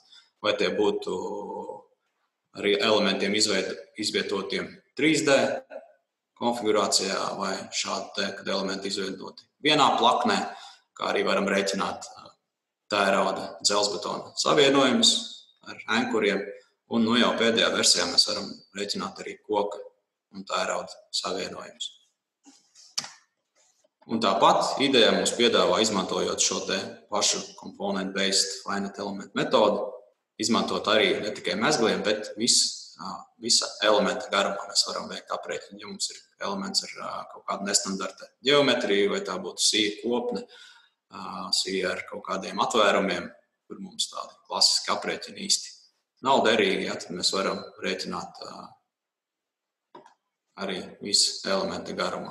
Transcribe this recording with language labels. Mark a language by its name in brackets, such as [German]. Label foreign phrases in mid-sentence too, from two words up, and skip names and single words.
[Latvian] Vai tie būtu arī elementiem izvietotiem 3D konfigurācijā, vai šādi, kad elementi izvietoti vienā plaknē, kā arī varam rēķināt tērauda dzelzbetona savienojumus ar ankuriem, un jau pēdējā versijā mēs varam rēķināt arī koka un tērauda savienojumus. Un tāpat ideja mums piedāvā, izmantojot šo te pašu [English] component-based finite element [Latvian] metodu, izmantot arī ne tikai mezgliem, bet visa elementa garumā mēs varam veikt aprēķinu. Ja mums ir elements ar kaut kādu nestandarta ģeometriju, vai tā būtu sīva kopne, sīva ar kaut kādiem atvērumiem, kur mums tādi klasiski aprēķini īsti nav derīgi, ja, tad mēs varam rēķināt arī visu elementa garumā.